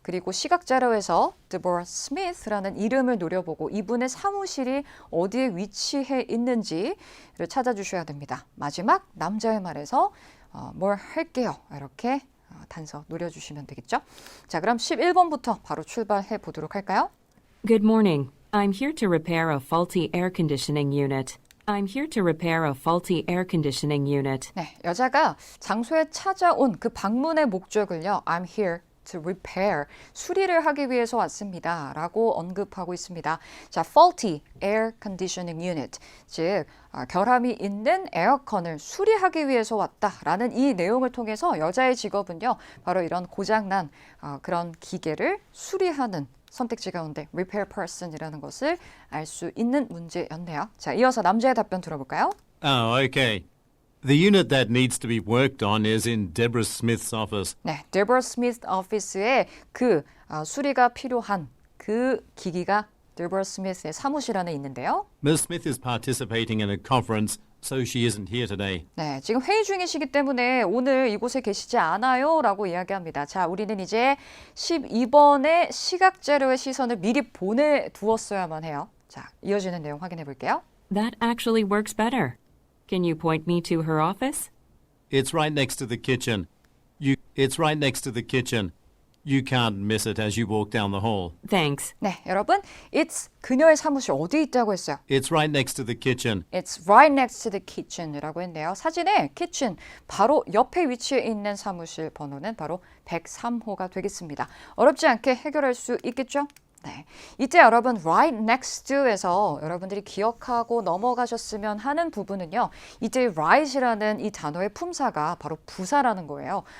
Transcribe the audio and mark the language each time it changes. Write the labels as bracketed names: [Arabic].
[Korean] 그리고 시각자료에서 DeBoer Smith라는 이름을 노려보고 이분의 사무실이 어디에 위치해 있는지를 찾아주셔야 됩니다. 마지막 남자의 말에서 뭘 할게요. 이렇게 단서 노려주시면 되겠죠. 자, 그럼 11번부터 바로 출발해 보도록 할까요? [English] Good morning. I'm here to repair a faulty air conditioning unit. I'm here to repair a faulty air conditioning unit. [Korean] 네, 여자가 장소에 찾아온 그 방문의 목적을요. [English] I'm here to repair, [Korean] 수리를 하기 위해서 왔습니다. 라고 언급하고 있습니다. 자, [English] faulty air conditioning unit, [Korean] 즉 결함이 있는 에어컨을 수리하기 위해서 왔다라는 이 내용을 통해서 여자의 직업은요. 바로 이런 고장난 그런 기계를 수리하는 선택지 가운데 repair person이라는 것을 알 수 있는 문제였네요. 자, 이어서 남자의 답변 들어볼까요? [English] Oh, okay. The unit that needs to be worked on is in Deborah Smith's office. [Korean] 네, Deborah Smith 오피스에 그 수리가 필요한 그 기기가 Deborah Smith의 사무실 안에 있는데요. [English] Ms. Smith is participating in a conference, so she isn't here today. [Korean] 네, 지금 회의 중이시기 때문에 오늘 이곳에 계시지 않아요 라고 이야기합니다. 자, 우리는 이제 12번의 시각자료의 시선을 미리 보내두었어야만 해요. 자, 이어지는 내용 확인해 볼게요. [English] That actually works better. Can you point me to her office? It's right next to the kitchen. It's right next to the kitchen. You can't miss it as you walk down the hall. Thanks. [Korean] 네, 여러분, it's 그녀의 사무실 어디 있다고 했어요? [English] It's right next to the kitchen. It's right next to the kitchen이라고 [Korean] 했네요. 사진에 kitchen 바로 옆에 위치해 있는 사무실 번호는 바로 103호가 되겠습니다. 어렵지 않게 해결할 수 있겠죠? 네, 이때 여러분 [English] right next to [Korean] 에서 여러분들이 기억하고 넘어가셨으면 하는 부분은요. 이때 right이라는 이 단어의 품사가 바로 부사라는 거예요.